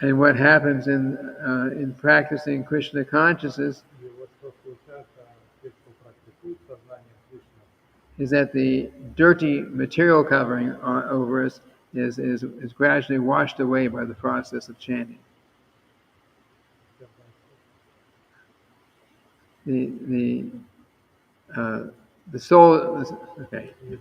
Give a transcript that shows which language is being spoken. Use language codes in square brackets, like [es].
[en] And what happens in practicing Krishna consciousness [ru] И вот что случается, те, кто практикует сознание Кришны, [en] is that the dirty material covering over us is gradually washed away by the process of chanting. The soul is okay.